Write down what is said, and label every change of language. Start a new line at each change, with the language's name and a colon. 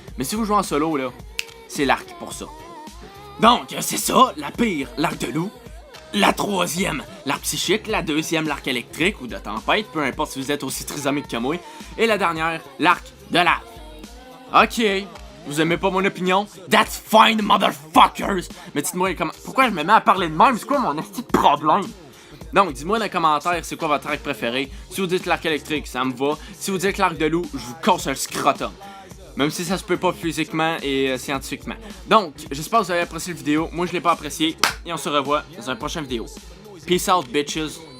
French: Mais si vous jouez en solo, là, c'est l'arc pour ça. Donc, c'est ça, la pire, l'arc de loup. La troisième, l'arc psychique. La deuxième, l'arc électrique ou de tempête, peu importe si vous êtes aussi trisomique que moi. Et la dernière, l'arc de lave. Ok, vous aimez pas mon opinion?
English: That's fine, motherfuckers!
French: Mais dites-moi, pourquoi je me mets à parler de même? C'est quoi mon esti de problème? Donc, dites-moi dans les commentaires c'est quoi votre arc préféré. Si vous dites l'arc électrique, ça me va. Si vous dites l'arc de loup, je vous casse un scrotum. Même si ça se peut pas physiquement et scientifiquement. Donc, j'espère que vous avez apprécié la vidéo. Moi, je l'ai pas apprécié. Et on se revoit dans une prochaine vidéo.
English: Peace out, bitches.